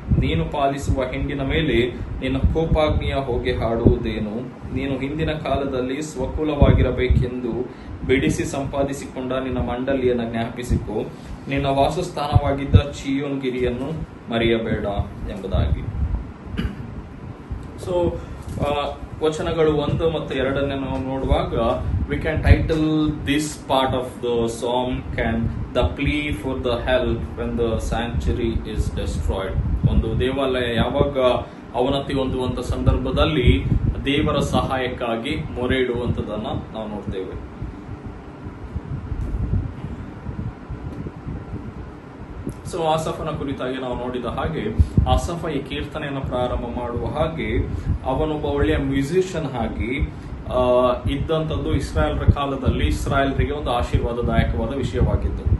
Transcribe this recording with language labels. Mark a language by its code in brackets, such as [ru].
[kn] ನೀನು ಪಾಲಿಸುವ ಹಿಂಡಿನ ಮೇಲೆ ನಿನ್ನ ಕೋಪಾಗ್ನಿಯ ಹೊಗೆ ಹಾಡುವುದೇನು? ನೀನು ಹಿಂದಿನ ಕಾಲದಲ್ಲಿ ಸ್ವಕುಲವಾಗಿರಬೇಕೆಂದು ಬಿಡಿಸಿ ಸಂಪಾದಿಸಿಕೊಂಡ ನಿನ್ನ ಮಂಡಳಿಯನ್ನು ಜ್ಞಾಪಿಸಿಕೊ. ನಿನ್ನ ವಾಸಸ್ಥಾನವಾಗಿದ್ದ ಚೀಯೋನ್ ಗಿರಿಯನ್ನು ಮರೆಯಬೇಡ ಎಂಬುದಾಗಿ. ಸೊ ವಚನಗಳು 1 ಮತ್ತು 2 ನಾವು ನೋಡುವಾಗ [en] we can title this part of the psalm the plea for the help when the sanctuary is destroyed. [kn] ಒಂದು ದೇವಾಲಯ ಯಾವಾಗ ಅವನತಿ ಹೊಂದುವಂತ ಸಂದರ್ಭದಲ್ಲಿ ದೇವರ ಸಹಾಯಕ್ಕಾಗಿ ಮೊರೆ ಇಡುವಂತದನ್ನ ನಾವು ನೋಡ್ತೇವೆ. ಸೊ ಆಸಫನ ಕುರಿತಾಗಿ ನಾವು ನೋಡಿದ ಹಾಗೆ ಆಸಫ ಈ ಕೀರ್ತನೆಯನ್ನು ಪ್ರಾರಂಭ ಮಾಡುವ ಹಾಗೆ ಅವನೊಬ್ಬ ಒಳ್ಳೆಯ ಮ್ಯೂಸಿಷಿಯನ್ ಆಗಿ ಇದ್ದಂಥದ್ದು ಇಸ್ರಾಯೇಲ್ರ ಕಾಲದಲ್ಲಿ ಇಸ್ರಾಯೇಲ್ರಿಗೆ ಒಂದು ಆಶೀರ್ವಾದದಾಯಕವಾದ ವಿಷಯವಾಗಿತ್ತು.